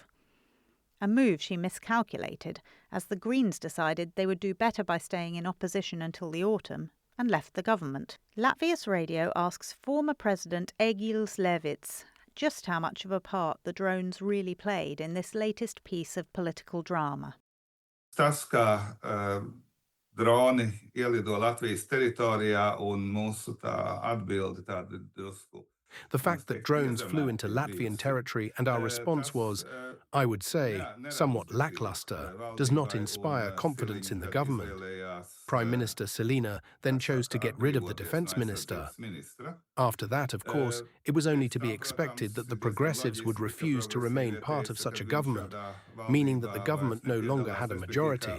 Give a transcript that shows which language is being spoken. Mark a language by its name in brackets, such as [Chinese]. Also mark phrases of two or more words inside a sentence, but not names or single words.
[English] A move she miscalculated, as the Greens decided they would do better by staying in opposition until the autumn and left the government. Latvia's radio asks former President Egils Levits just how much of a part the drones really played in this latest piece of political drama. [Latvian] Tas, ka droni ielido Latvijas teritorijā un mūsu tā atbilde tāda drusku. [English] The fact that drones flew into Latvian territory and our response was, I would say, somewhat lackluster, does not inspire confidence in the government. Prime Minister Selina then chose to get rid of the defence minister. After that, of course, it was only to be expected that the progressives would refuse to remain part of such a government, meaning that the government no longer had a majority.